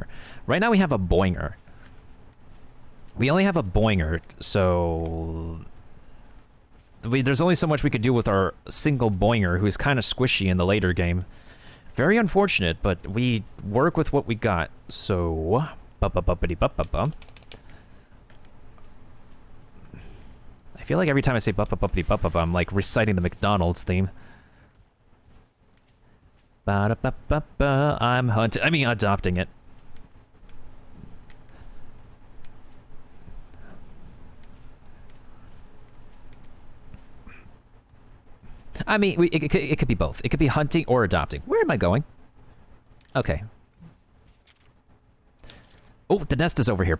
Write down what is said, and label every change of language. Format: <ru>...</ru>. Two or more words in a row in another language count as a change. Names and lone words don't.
<en>Right now we have a boinger. We only have a boinger, so there's only so much we could do with our single boinger, who's kind of squishy in the later game. Very unfortunate, but we work with what we got. So, ba-ba-ba-ba-dee-ba-ba-ba. I feel like every time I say ba-ba-ba-ba-dee-ba-ba-ba, I'm like reciting the McDonald's theme. Ba-da-ba-ba-ba, I'm hunting. I mean, adopting it. I mean, it could be both. It could be hunting or adopting. Where am I going? Okay. Oh, the nest is over here.</en>